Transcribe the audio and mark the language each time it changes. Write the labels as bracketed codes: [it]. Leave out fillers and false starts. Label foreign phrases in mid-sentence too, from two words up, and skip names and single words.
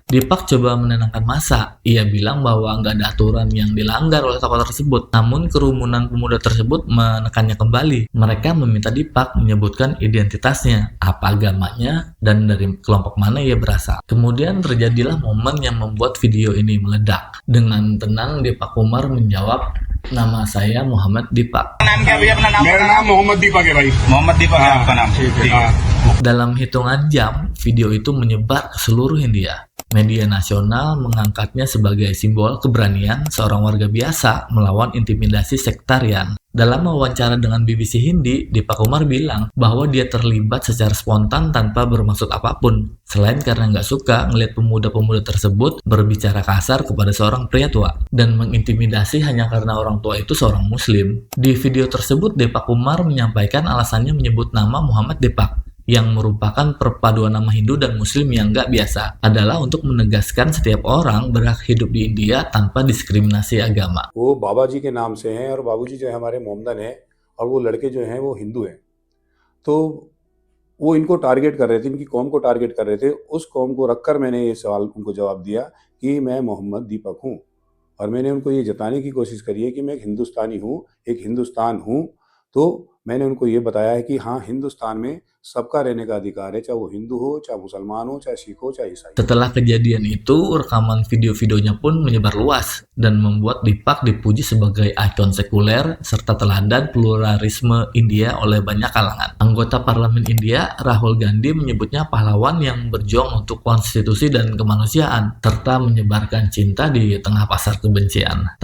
[id] Deepak coba menenangkan massa. Ia bilang bahwa nggak ada aturan yang dilanggar oleh tokoh tersebut, namun kerumunan pemuda tersebut menekannya kembali. Mereka meminta Deepak menyebutkan identitasnya, apa agamanya, dan dari kelompok mana ia berasal. Kemudian terjadilah momen yang membuat video ini meledak. Dengan tenang Deepak Kumar menjawab, "Nama saya Muhammad Deepak." [hi] नाम क्या भैया? अपना नाम मेरा नाम मोहम्मद दीपक है भाई। मोहम्मद दीपक है हाँ, आपका नाम? ठीक है। हाँ। [id] Dalam hitungan jam, video itu menyebar ke seluruh India. Media nasional mengangkatnya sebagai simbol keberanian seorang warga biasa melawan intimidasi sektarian. Dalam wawancara dengan BBC Hindi, Deepak Kumar bilang bahwa dia terlibat secara spontan tanpa bermaksud apapun, selain karena nggak suka ngelihat pemuda-pemuda tersebut berbicara kasar kepada seorang pria tua dan mengintimidasi hanya karena orang tua itu seorang muslim. Di video tersebut, Deepak Kumar menyampaikan alasannya menyebut nama Muhammad Deepak, yang merupakan perpaduan nama Hindu dan Muslim yang nggak biasa, adalah untuk menegaskan setiap orang berhak hidup di India tanpa diskriminasi agama. [hi] वो बाबा जी के नाम से हैं और बाबूजी जो है हमारे मोमदन हैं और वो लड़के जो हैं वो हिंदू हैं। तो वो इनको टारगेट कर रहे थे, इनकी कौम को टारगेट कर रहे थे। उस कौम को रखकर मैंने ये सवाल उनको जवाब दिया कि मैं मोहम्मद दीपक हूँ और मैंने उनको ये जताने की कोशिश करी है कि मैं एक हिंदुस्तानी हूँ, एक हिंदुस्तान हूँ। तो मैंने उनको ये बताया है कि हाँ, हिंदुस्तान में सबका रहने का अधिकार है, चाहे वो हिंदू हो, चाहे मुसलमान हो, चाहे सिख हो, चाहे ईसाई। [id] Setelah kejadian itu, rekaman video-videonya pun menyebar luas dan membuat Deepak dipuji sebagai ikon sekuler serta teladan pluralisme India oleh banyak kalangan. Anggota parlemen India, Rahul Gandhi, menyebutnya pahlawan yang berjuang untuk konstitusi dan kemanusiaan, serta menyebarkan cinta di tengah pasar kebencian.